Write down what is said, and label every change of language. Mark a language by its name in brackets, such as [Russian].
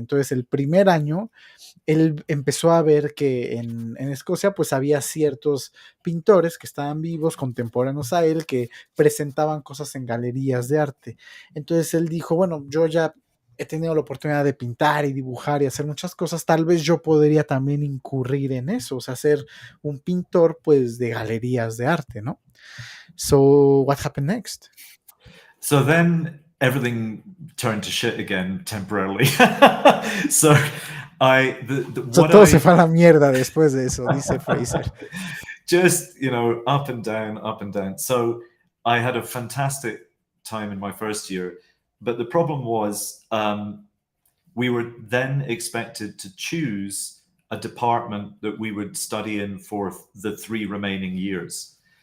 [Spanish] Entonces el primer año él empezó a ver que en Escocia pues había ciertos pintores que estaban vivos, contemporáneos a él, que presentaban cosas en galerías de arte. Entonces él dijo, bueno, yo ya he tenido la oportunidad de pintar y dibujar y hacer muchas cosas, tal vez yo podría también incurrir en eso, o sea, ser un pintor pues de galerías de arte, ¿no? [English] So, what happened next? So then everything turned to shit again temporarily. So [Spanish] Todo se fue a la mierda después de eso, dice Fraser. [English] Just, up and down, up and down. So I had a fantastic time in my first year, but the problem was we were then expected to choose a department that we would study in for the 3 remaining years.